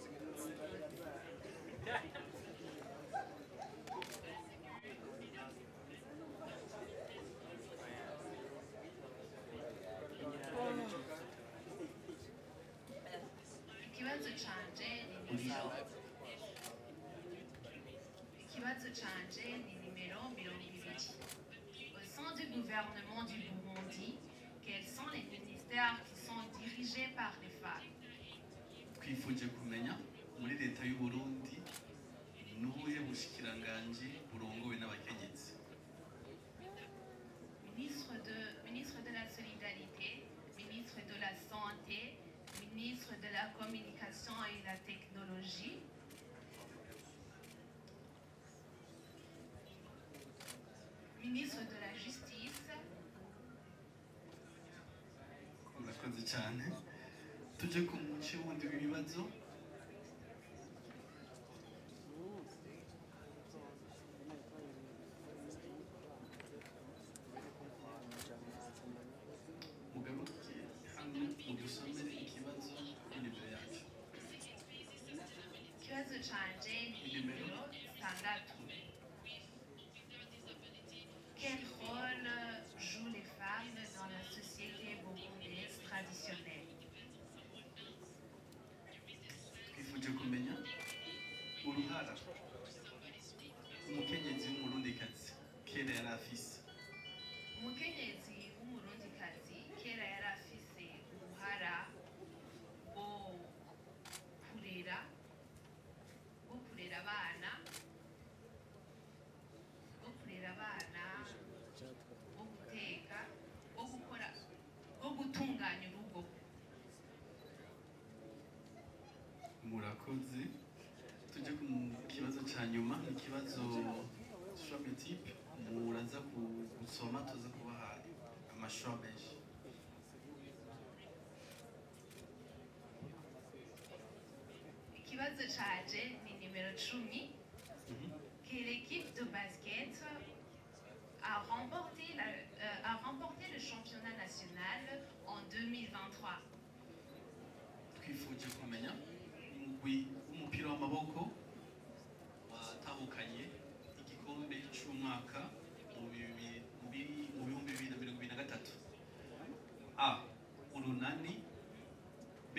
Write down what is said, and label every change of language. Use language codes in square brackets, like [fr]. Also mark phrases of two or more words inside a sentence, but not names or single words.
[rn] Ikibazo canje ni nimero 20. [fr] Au sein du gouvernement du Burundi, quels sont les ministères qui sont dirigés dirigés par les femmes. [rn] twifuje kumenya muri leta y'u Burundi nubuhe bushikiranganji burongowe n'abakenyezi. [fr] Ministre de la Solidarité, ministre de la Santé, ministre de la Communication et de la Technologie, ministre de la Justice. [rn] Murakoze cyane. Tuje ku muce wundi w'ibibazo. Mugarukiye hano mudusomere ikibazo n'imbere yacu. Ikibazo canje ni nimero 6. [fr] Quel rôle jouent les femmes dans la société burundaise traditionnelle? [rn] Twifuje kumenya uruhara umukenyezi w'umurundikazi kera yari afise. Umukenyezi w'umurundikazi kera yari afise uruhara rwo kurera abana, rwo guteka, rwo gutunganya urugo. Murakoze. Tuje ku kibazo cya nyuma, ikibazo [fr] choix type [rn] muraza gusoma tuza kubaha amashusho menshi. Ikibazo canje ni nimero 10. [fr] Que l'équipe de basket a remporté le championnat national en 2023. [rn] Twifuje kumenya umugwi w'umupira w'amaboko watahukanye igikombe cy'umwaka mu 2023. A. Urunani. B.